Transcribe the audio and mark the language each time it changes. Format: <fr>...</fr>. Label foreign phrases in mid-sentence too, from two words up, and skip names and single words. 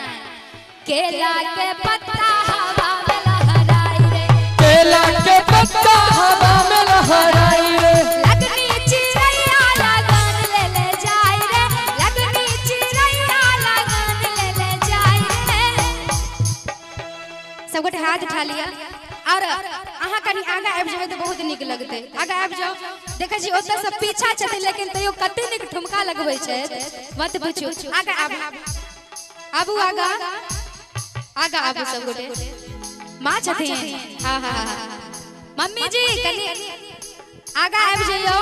<mai>केला के पत्ता हवा में लहराई रे, केला के पत्ता हवा में लहराई रे, लगनी चिड़ैया लगन ले जाई रे, लगनी चिड़ैया लगन ले जाई रे। सब गोटे हाथ उठा लिया और अहाँ कनी आगा आबि जाओ तो बहुत निक लगते। आगा आबि जाओ, देखे छी ओतऽ सब पीछा छथिन लेकिन तैयो कते निक ठुमका लगबै छै, मत पूछू। आगा आबू, आबू आगा, आगा आबू सब गोटे। माँ छथिन, हाँ हाँ हाँ, मम्मी जी कनी आगा आबि जाइयो।</mai>